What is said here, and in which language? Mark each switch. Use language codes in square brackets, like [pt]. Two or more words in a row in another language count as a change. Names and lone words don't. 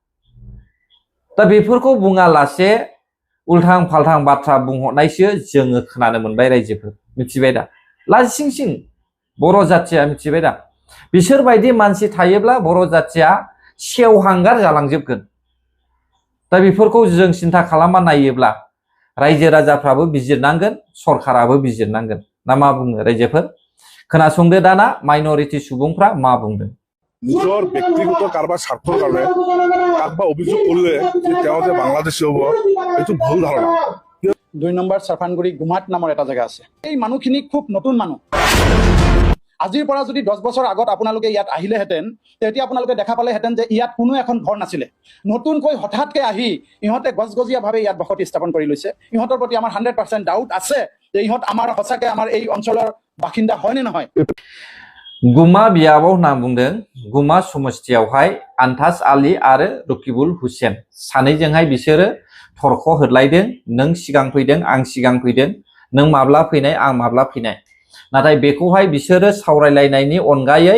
[brx] दा बेफोरखौ बुङालासे उल्थां फाल्थां बाथ्रा बुंहरनायसो जोङो खोनानो मोनबाय रायजोफोर मिथिबाय दा लाजिसिंसिं बर' जाथिया मिथिबाय दा बिसोरबायदि मानसि थायोब्ला बर' जाथिया सेवहांगार जालांजोबगोन दा बेफोरखौ जों सिन्था खालामना नायोब्ला रायजो राजाफ्राबो बिजिरनांगोन सरकाराबो बिजिरनांगोन ना मा बुङो रायजोफोर खोनासंदो दाना माइनरिटि सुबुंफ्रा मा बुंदों [as] নিজৰ ব্যক্তিগত কাৰোবাৰ স্বাৰ্থৰ কাৰণে কাৰোবাৰ অভিযোগ কৰিলে যে তেওঁ যে বাংলাদেশী হ'ব এইটো ভুল ধাৰণা 2 নম্বৰ চাফানগুৰি গুমাত নামৰ এটা জেগা আছে এই মানুহখিনি খুব নতুন মানুহ আজিৰ পৰা যদি 10 বছৰ আগত আপোনালোকে ইয়াত আহিলেহেঁতেন তেতিয়া আপোনালোকে দেখা পালেহেঁতেন যে ইয়াত কোনো এখন ঘৰ নাছিলে নতুনকৈ হঠাৎকৈ আহি ইহঁতে গজগজীয়াভাৱে ইয়াত বসতি স্থাপন কৰি লৈছে ইহঁতৰ প্ৰতি আমাৰ 100% ডাউট আছে যে ইহঁত আমাৰ সঁচাকৈ আমাৰ এই অঞ্চলৰ বাসিন্দা হয় নে নহয় [brx] गुमा बियाबाव होनना बुंदों गुमा समस्थियावहाय आन्ताज आली आरो रकिबुल हुसेन सानैजोंहाय बिसोरो थरख' होदलायदों नों सिगां फैदों आं सिगां फैदों नों माब्ला फैनाय आं माब्ला फैनाय नाथाय बेखौहाय बिसोरो सावरायलायनायनि अनगायै